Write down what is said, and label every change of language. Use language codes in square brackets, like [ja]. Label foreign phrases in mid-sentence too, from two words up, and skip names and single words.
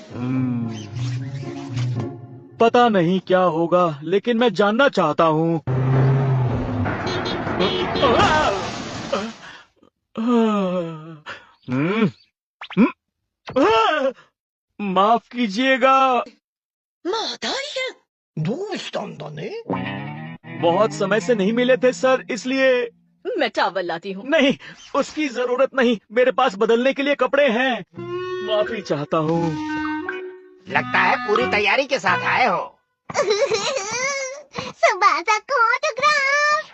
[hi] पता नहीं क्या होगा, लेकिन मैं जानना चाहता हूँ। माफ कीजिएगा। [ja] まあ大変。どうしたんだね。 [hi] बहुत समय से नहीं मिले थे सर, इसलिए। मैं चावल लाती हूँ। नहीं, उसकी जरूरत नहीं, मेरे पास बदलने के लिए कपड़े हैं। माफी चाहता हूँ। लगता है पूरी तैयारी के साथ आए हो। सुबासा को ऑटोग्राफ।